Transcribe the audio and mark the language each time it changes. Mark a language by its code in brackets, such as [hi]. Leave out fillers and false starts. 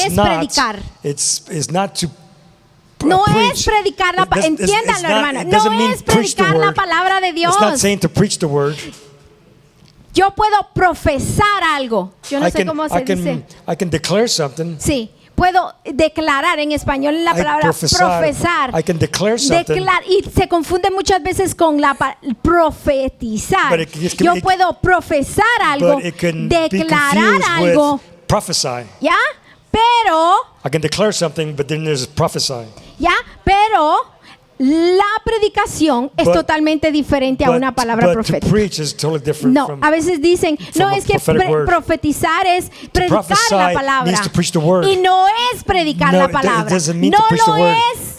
[en] is [es] es [en] not, [es] predicar. [en] It's not to [es] No [en] preach. [es] es predicar la palabra. Entiéndanlo, hermano. [en] It doesn't [es] No [en] mean [es] es [en] preach the [es] predicar la [en] word. [es] palabra de Dios. [en] It's not saying to preach the word. [es] Yo puedo profesar algo. Yo no sé cómo se dice. [en] I can declare something. [es] Sí. Puedo declarar en español la palabra profesar. [en] I can declare something. [es] Y se confunde muchas veces con la profetizar. Yo puedo profesar algo, declarar algo. [en] Prophesy. [es] ¿Ya? Pero [en] I can declare something, but then there's prophesy. [es] ¿Ya? Pero la predicación es totalmente diferente a una palabra profética. No, a veces dicen, no, es que profetizar es predicar la palabra. Y no es predicar la palabra. No lo es.